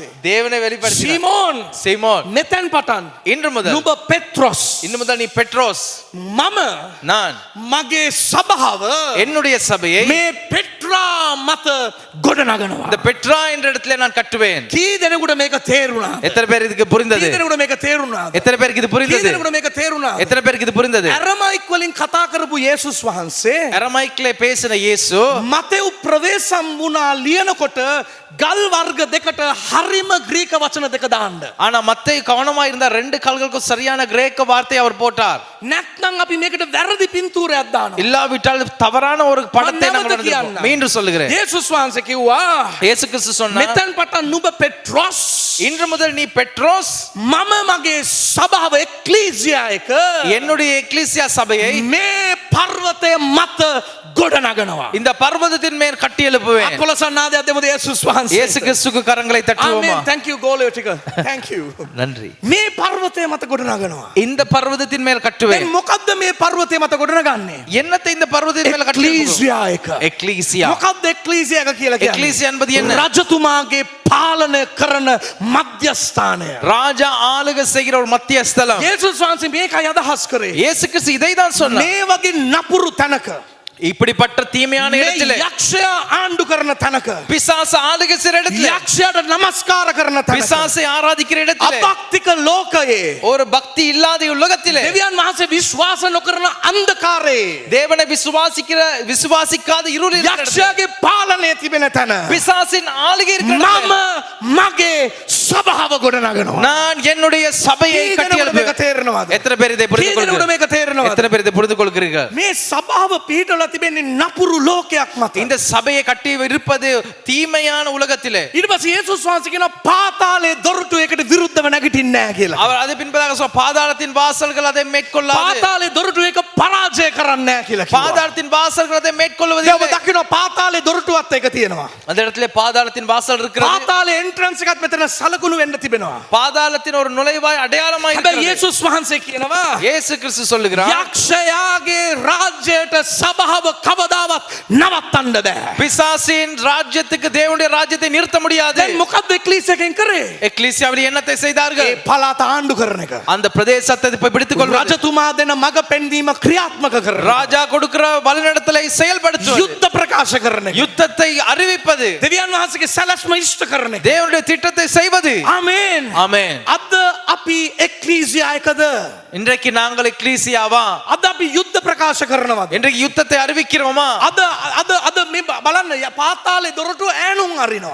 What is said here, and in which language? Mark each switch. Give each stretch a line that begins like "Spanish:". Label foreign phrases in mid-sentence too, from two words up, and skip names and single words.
Tamil: தேவனை வெளிப்படுத்தி.
Sinhala: සීමෝන්
Tamil: சீமோன்,
Sinhala: මෙතෙන් පටන්
Tamil: இன்று முதல்
Sinhala: නුඹ පෙත්‍රොස්.
Tamil: இன்று முதல் நீ பெட்ரோஸ்,
Sinhala: මම
Tamil: நான்
Sinhala: මගේ සභාව
Tamil: என்னுடைய சபையை
Sinhala: මේ පෙට්‍රා මත ගොඩනගනවා.
Tamil: இந்த பெட்ரா என்ற இடத்துல நான் கட்டுவேன்.
Sinhala: කී දෙනෙකුට මේක තේරුණා?
Tamil: எத்தனை பேர் இதுக்கு புரிந்தது?
Sinhala: කී දෙනෙකුට මේක තේරුණා?
Tamil: எத்தனை பேருக்கு இது
Sinhala: කී
Tamil: புரிந்தது?
Sinhala: දෙනෙකුට මේක තේරුණා?
Tamil: எத்தனை பேருக்கு இது புரிந்தது?
Sinhala: අරමයික් වලින් කතා කරපු යේසුස් වහන්සේ
Tamil: அரமைக்கிலே பேசின இயேசு
Sinhala: මතෙව් ප්‍රවේශම් වුණා ලියනකොට ගල් වර්ග දෙකට හරිම ග්‍රීක වචන දෙක දාන්න.
Tamil: ஆனா மத்தேயு கவனமா இருந்தார். ரெண்டு கால்களுக்கும் சரியான கிரேக்க வார்த்தையை அவர் போட்டார்.
Sinhala: නැත්නම් අපි මේකට වැරදි පින්තූරයක් දානවා.
Tamil: இல்லாவிட்டால் தவறான ஒரு படத்தை நம்ம
Sinhala: නැවත
Tamil: நடந்திருப்போம்.
Sinhala: කියන්න.
Tamil: மீண்டும் சொல்லுகிறேன்.
Sinhala: යේසුස් වහන්සේ කිව්වා
Tamil: இயேசு கிறிஸ்து சொன்னார்,
Sinhala: මෙතෙන් පටන් නුඹ පෙට්‍රොස්.
Tamil: இன்று முதல் நீ பெட்ரோஸ்,
Sinhala: මම මගේ සභාව එක්ලීසියා එක
Tamil: என்னுடைய எக்லீசியா சபையை
Sinhala: මේ පර්වතය මත ගොඩනගනවා.
Tamil: இந்த பர்வதத்தின் மேல் கட்டி எழுப்புவேன்.
Sinhala: අකොලසන්නාදයක් දෙමුද යේසුස් වහන්සේ.
Tamil: இயேசு கிறிஸ்துக்கு கரங்களை தட்டுவோமா?
Sinhala: ආමෙන්.
English: thank you
Sinhala: ගෝලයෝ ටික.
English: thank you.
Tamil: நன்றி.
Sinhala: මේ පර්වතය මත ගොඩනගනවා.
Tamil: இந்த பர்வதத்தின் மேல் கட்டுவேன்.
Sinhala: දැන් මොකද්ද මේ පර්වතය මත ගොඩනගන්නේ?
Tamil: என்னத்தை இந்த பர்வதத்தின் மேல் கட்டி எழுப்புவோம்?
Sinhala: එක්ලීසියා එක.
Tamil: எக்லீசியா.
Sinhala: මොකද්ද එක්ලීසියා එක කියලා කියන්නේ?
Tamil: எக்லீசியா என்பது என்ன?
Sinhala: රජතුමාගේ පාලනය කරන මධ්‍යස්ථානය.
Tamil: ராஜா ஆளுகை செய்கிற ஒரு மத்திய ஸ்தலம்.
Sinhala: යේසුස් වහන්සේ මේකයි අදහස් කරේ.
Tamil: இயேசு கிறிஸ்து இதை தான் சொன்னார்.
Sinhala: මේ වගේ නපුරු තැනක
Tamil: இப்படிப்பட்ட தீமையான
Sinhala: මේ
Tamil: இடத்திலே,
Sinhala: යක්ෂයා ආණ්ඩු කරන තැනක
Tamil: பிசாசு ஆளுகை செய்கிற இடத்திலே,
Sinhala: යක්ෂයාට නමස්කාර කරන තැනක
Tamil: பிசாசை ஆராதிக்கிற இடத்திலே,
Sinhala: අභක්තික ලෝකයේ
Tamil: ஒரு பக்தி இல்லாத உலகத்திலே,
Sinhala: දෙවියන් වහන්සේ විශ්වාස නොකරන අන්ධකාරයේ
Tamil: தேவனை விசுவாசிக்காத இருளில் இருக்கிற இடத்திலே,
Sinhala: යක්ෂයාගේ පාලනය තිබෙන තැන
Tamil: பிசாசின் ஆளுகை இருக்கிற
Sinhala: මම
Tamil: இடத்திலே,
Sinhala: මගේ සභාව ගොඩනගනවා.
Tamil: நான் என்னுடைய சபையை
Sinhala: කී
Tamil: கட்டி
Sinhala: දෙනෙකුට මේක
Tamil: எழுப்புவேன்.
Sinhala: තේරෙනවද?
Tamil: எத்தனை பேர் இதை புரிந்து
Sinhala: කී දෙනෙකුට
Tamil: கொள்கிறீர்கள்?
Sinhala: මේක තේරෙනවද?
Tamil: எத்தனை பேர் இதை புரிந்து கொள்கிறீர்கள்?
Sinhala: මේ සභාව පිහිටලා තිබෙන්නේ නපුරු ලෝකයක් මත.
Tamil: இந்த சபையை கட்டி இருப்பது தீமையான உலகத்திலே.
Sinhala: ඊට පස්සේ යේසුස් වහන්සේ කියන පාතාලයේ දොරටු එකට විරුද්ධව නැගිටින්නේ නැහැ කියලා.
Tamil: அவர் அது பின்பதாக சொன்னார், பாதாளத்தின் வாசல்கள் அதை மேற்கொள்ளாது.
Sinhala: පාතාලයේ දොරටු එක පරාජය කරන්නේ නැහැ කියලා කිව්වා.
Tamil: பாதாளத்தின் வாசல்கள் அதை
Sinhala: දැන් ඔබ
Tamil: மேற்கொள்வதில்லை.
Sinhala: දකින්න පාතාලයේ දොරටුවත් එක තියෙනවා.
Tamil: அந்த இடத்துல பாதாளத்தின் வாசல் இருக்கிறது.
Sinhala: පාතාලයේ එන්ට්‍රන්ස් එකත් මෙතන සලකුණු වෙන්න තිබෙනවා.
Tamil: பாதாளத்தின் ஒரு நுழைவாய் அடையாளமாய்
Sinhala: හැබැයි
Tamil: இருக்கிறது.
Sinhala: යේසුස් වහන්සේ කියනවා
Tamil: இயேசு கிறிஸ்து சொல்லுகிறார்,
Sinhala: යක්ෂයාගේ රාජ්‍යයට සභාව කවදාවත් නවත්තන්න බෑ.
Tamil: பிசாசின் ராஜ்யத்துக்கு தேவனுடைய ராஜ்யத்தை நிறுத்த முடியாது.
Sinhala: දැන් මොකද්ද එක්ලීසියා එකෙන් කරේ?
Tamil: எக்லீசியாவில் என்னத்தை செய்தார்கள்?
Sinhala: ඒ පළාත ආණ්ඩු කරන එක.
Tamil: அந்த பிரதேசத்தை போய் பிடித்துக் கொள்வது.
Sinhala: රජතුමා දෙන මඟ පෙන්වීම ක්‍රියාත්මක කරන එක.
Tamil: ராஜா கொடுக்கிற வழிநடத்தலை செயல்படுத்துவது.
Sinhala: යුද්ධ ප්‍රකාශ කරන එක.
Tamil: யுத்தத்தை அறிவிப்பது.
Sinhala: දෙවියන් වහන්සේගේ සැලැස්ම ඉෂ්ට කරන එක.
Tamil: தேவனுடைய திட்டத்தை செய்வது.
Sinhala: ආමේන්.
Tamil: ஆமென்.
Sinhala: අද අපි එක්ලීසියා එකද?
Tamil: இன்றைக்கு நாங்கள் எக்லீசியாவா?
Sinhala: අද අපි යුද්ධ ප්‍රකාශ කරනවද?
Tamil: இன்றைக்கு யுத்தத்தை அறிவிக்கிறோமா?
Sinhala: අද අද අද මේ බලන්න පාතාලේ දොරටු ඈනුම් අරිනවා.